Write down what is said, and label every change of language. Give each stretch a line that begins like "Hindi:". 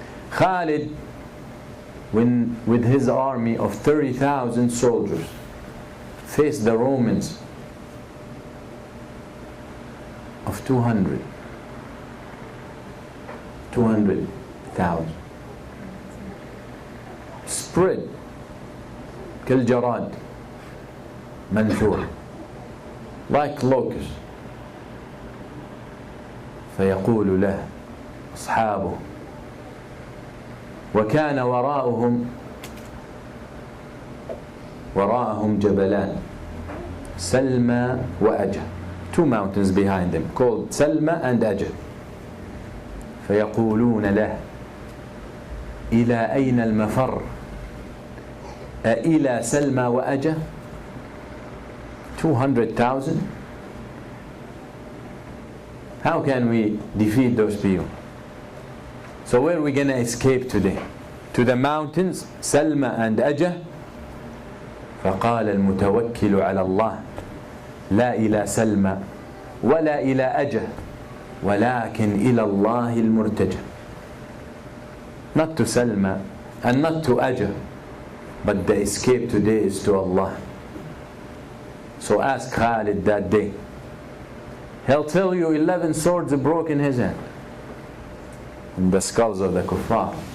English: Khalid, when with his army of 30,000 soldiers faced the Romans of 200,000, spread
Arabic: كالجراد منثور,
English: like locusts.
Arabic: فيقول له أصحابه وكان وراءهم جبلان سلمى وأجة,
English: 2 mountains behind them called Salma and Ajah.
Arabic: فيقولون له إلى أين المفر أإلى سلمى وأجة.
English: 200,000. How can we defeat those people? So where are we going to escape today? To the mountains, Salma and Ajah.
Arabic: فقال المتوكل على الله لا إلى سلمى ولا إلى أجة ولكن إلى الله المرتجى.
English: Not to Salma and not to Ajah, but the escape today is to Allah. So ask Khalid that day. He'll tell you 11 swords broke in his hand, in the skulls of the kuffar.